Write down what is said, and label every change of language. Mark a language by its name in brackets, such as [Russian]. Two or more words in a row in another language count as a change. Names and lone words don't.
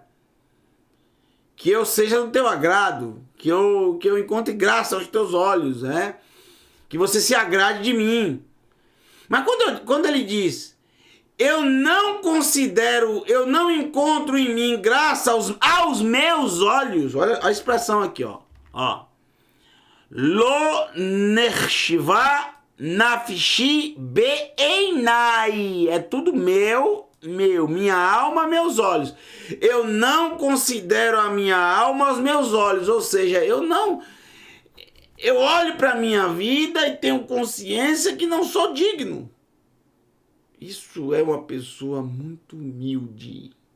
[Portuguese] Que eu seja do teu agrado, que eu encontre graça aos teus olhos, né? Que você se agrade de mim. Mas quando ele diz, eu não encontro em mim graça aos meus olhos, olha a expressão aqui, ó. [Hebrew] לא נחשבה נפשי בעיני. [Portuguese] É tudo meu, minha alma, meus olhos. Eu não considero a minha alma aos meus olhos, ou seja, eu olho para a minha vida e tenho consciência que não sou digno. Isso é uma pessoa muito humilde.